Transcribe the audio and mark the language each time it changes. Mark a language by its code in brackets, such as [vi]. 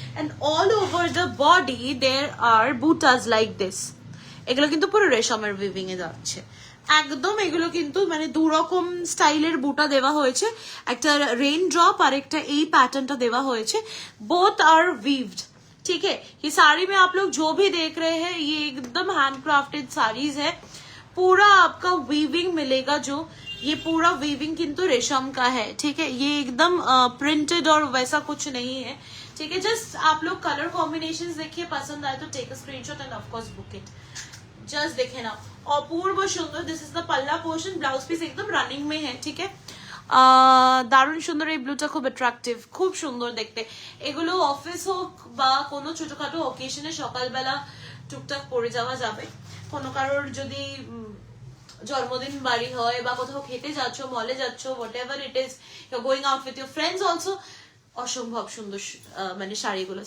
[en] And all over the body there are butas like this. [bn] এগুলো কিন্তু পুরো রেশমের উইভিং এ যাচ্ছে একদম। এগুলো কিন্তু মানে দুরকম স্টাইলের বুটা দেওয়া হয়েছে, একটা রেন ড্রপ আর একটা এই প্যাটার্নটা দেওয়া হয়েছে। [en] Both are weaved, ठीक है। [hi] ये साड़ी में आप लोग जो भी देख रहे हैं ये एकदम हैंडक्राफ्टेड साड़ीज है। पूरा आपका वीविंग मिलेगा, जो ये पूरा वीविंग किंतु रेशम का है, ठीक है। ये एकदम प्रिंटेड और वैसा कुछ नहीं है, ठीक है। जस्ट आप लोग कलर कॉम्बिनेशंस देखिए, पसंद आए तो [en] Take a screenshot and of course book it. [hi] Just देखे ना, अपूर्व सुंदर। [en] this is the palla portion, [hi] ब्लाउज पीस एकदम रनिंग में है, ठीक है। [bn] দারুণ সুন্দর এই ব্লুটা, খুব অ্যাট্রাকটিভ, খুব সুন্দর দেখতে। এগুলো অফিস হোক বা কোনো ছোটখাটো অকেশনে সকালবেলা টুকটাক পরে যাওয়া যাবে। কোনো কারোর যদি জন্মদিন বাড়ি হয় বা কোথাও খেতে যাচ্ছ, মলে যাচ্ছ, [en] whatever it is, you are going out with your friends also, [bn] অসম্ভব সুন্দর মানে শাড়িগুলো।